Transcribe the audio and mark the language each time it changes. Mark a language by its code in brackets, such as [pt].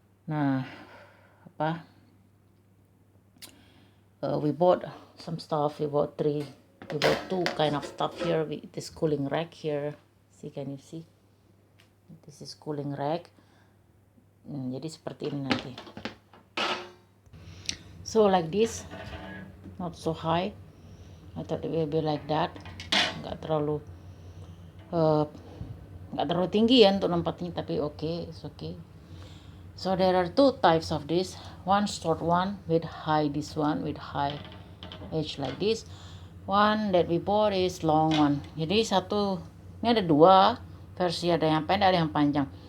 [en] Nah, we bought some stuff. We bought two kind of stuff here. This cooling rack here. See, can you see? This is cooling rack. [id] Jadi seperti ini nanti. [en] So like this, not so high. I thought it will be like that. [id] Nggak terlalu tinggi ya untuk tempatnya, tapi [en] it's okay. So there are two types of this. One short one with high, this one with high edge like this. One that we bought is long one. [id] Jadi ini ada dua versi, ada yang pendek ada yang panjang.